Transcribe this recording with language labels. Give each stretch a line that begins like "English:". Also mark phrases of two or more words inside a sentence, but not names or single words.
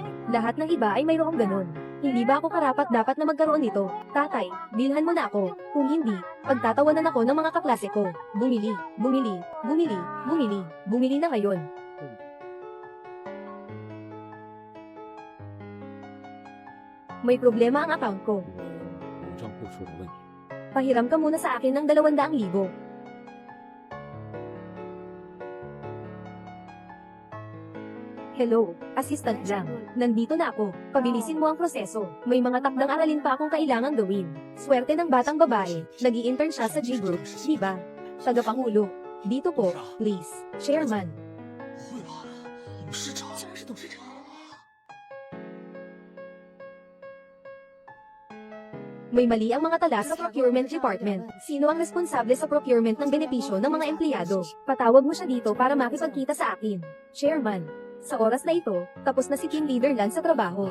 Filipino: Lahat ng iba ay mayroong ganun. Hindi ba ako karapat-dapat na magkaroon nito? Tatay, bilhan mo na ako. Kung hindi, pagtatawanan ako ng mga kaklase ko. Bumili, bumili, bumili, bumili, bumili na ngayon. May problema ang account ko.
Chinese: 账户出了问题。
Filipino: Pahiram ka muna sa akin ng 200,000.
English: Hello, Assistant Jang.
Filipino: Nandito na ako. Pabilisin mo ang proseso. May mga takdang aralin pa akong kailangang gawin. Swerte ng batang babae. Nag-i-intern siya sa G-Group, di ba? Tagapangulo. Dito po, please. Chairman.
Chinese: 会吧，董事长，竟然是董事长。
Filipino: May mali ang mga tala sa procurement department. Sino ang responsable sa procurement ng benepisyo ng mga empleyado? Patawag mo siya dito para makipagkita sa akin. Chairman. Sa oras na ito, tapos na si Team Leader Lan sa trabaho.